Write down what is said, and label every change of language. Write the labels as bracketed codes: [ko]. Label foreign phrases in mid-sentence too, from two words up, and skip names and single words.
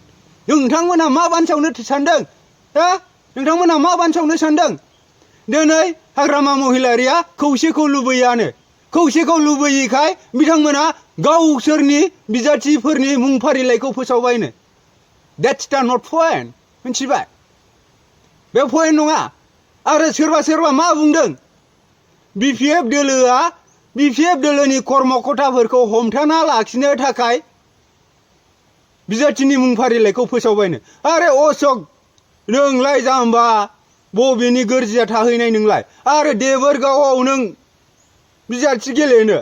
[brx] नोंथांमोना मा बानसावनो सानदों? नोंथांमोना मा बानसावनो सानदों? दिनै हाग्रामा महिलारिया खौसेखौ लुबैयानो। खौसेखौ लुबैयैखाय बिथांमोना गावसोरनि बिजाथिफोरनि मुं फारिलाइखौ फोसावबायनो। [en] That's the not point। मिथिबाय? [brx] बे पइन्ट नङा आरो सोरबा मा बुंदों BPF दोलोआ BPF दोलोनि कर्मकर्ताफोरखौ हमथाना लाखिनो थाखाय बिजाथिनि मुं फारिलाइखौ फोसावबायनो आरे अशोक नोंलाय जाम्बा बबेनि गोरजिया थाहैनाय नोंलाय आरो देबोरगावआव नों बिजाथि गेलेनो